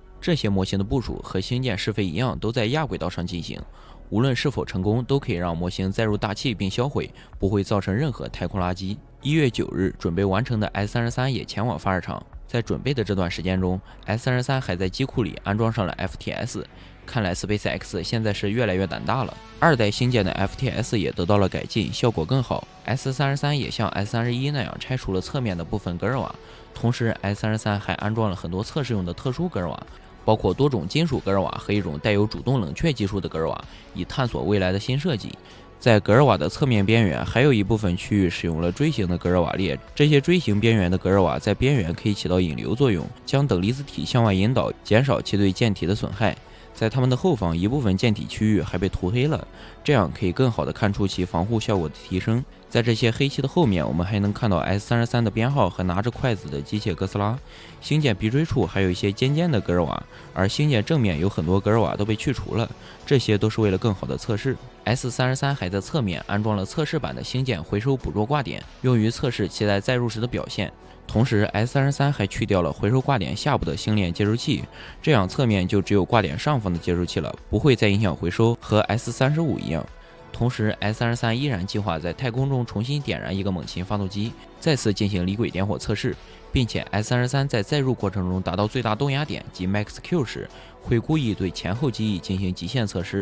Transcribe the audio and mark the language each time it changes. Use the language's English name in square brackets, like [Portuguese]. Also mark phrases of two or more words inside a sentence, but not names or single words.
[Chinese] 這些模型的部署和星艦試飛一樣，都在亞軌道上進行。無論是否成功，都可以讓模型載入大氣並銷毀，不會造成任何太空垃圾。1月9日，準備完成的 S33也前往發射場。在準備的這段時間中 ，S33還在機庫裡安裝上了 FTS。看來 SpaceX 現在是越來越膽大了。2代星艦的 FTS 也得到了改進，效果更好。S33也像 S31那樣拆除了側面的部分格尔瓦，同時 S33還安裝了很多測試用的特殊格尔瓦。包括多種金屬格尔瓦和一种带有主动冷却技術的格爾瓦，以探索未來的新設計。在格爾瓦的側面邊緣，還有一部分區域使用了錐形的格爾瓦列。這些錐形邊緣的格爾瓦在邊緣可以起到引流作用，將等離子體向外引導，減少其對艦體的損害。在它們的後方，一部分艦體區域還被塗黑了，這樣可以更好地看出其防護效果的提升。在這些黑漆的後面，我們還能看到 S33的編號和拿着筷子的機械哥斯拉。星艦鼻椎處還有一些尖尖的格爾瓦，而星艦正面有很多格爾瓦都被去除了，這些都是為了更好的測試。S33 還在側面安裝了測試版的星艦回收捕捉掛點，用於測試其在載入時的表現。同時 ，S33還去掉了回收掛點下部的星鏈接收器，這樣側面就只有掛點上方的接收器了，不會再影響回收，和 S35一樣。同時 ，S33依然計劃在太空中重新點燃一個猛禽發動機，再次進行離軌點火測試，並且 S33在載入過程中達到最大動壓點及 [English] Max Q [Chinese] 時，會故意對前後機翼進行極限測試。